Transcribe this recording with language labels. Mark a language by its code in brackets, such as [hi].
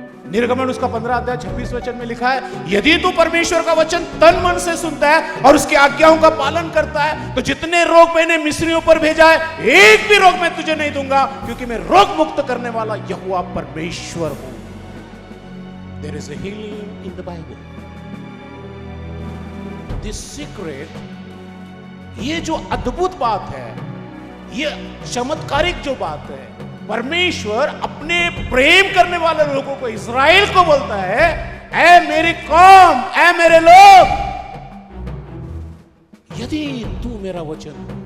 [hi] निर्गमन उसका 15 अध्याय 26 वचन में लिखा है, यदि तू परमेश्वर का वचन तन मन से सुनता है और उसकी आज्ञाओं का पालन करता है तो जितने रोग मैंने मिस्रियों पर भेजा है, एक भी रोग मैं तुझे नहीं दूंगा, क्योंकि मैं रोग मुक्त करने वाला यहोवा परमेश्वर हूं। [en] There is a healing in the Bible. This secret, [hi] ये जो अद्भुत बात है, ये चमत्कारिक जो बात है, परमेश्वर अपने प्रेम करने वाले लोगों को, इज़राइल को बोलता है, ऐ मेरी कौम, ऐ मेरे लोग, यदि तू मेरा वचन